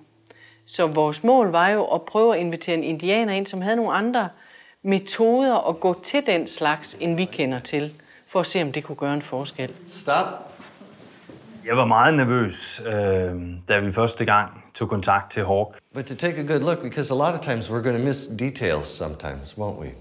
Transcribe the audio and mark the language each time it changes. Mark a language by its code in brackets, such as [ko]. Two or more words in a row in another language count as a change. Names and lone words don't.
[da] Så vores mål var jo at prøve at invitere en indianer ind, som havde nogle andre metoder at gå til den slags, end vi kender til, for at se, om det kunne gøre en forskel. Stop. Jeg var meget nervøs, da vi første gang tog kontakt til Hawk. [en] But to take a good look, because a lot of times we're going to miss details sometimes, won't we?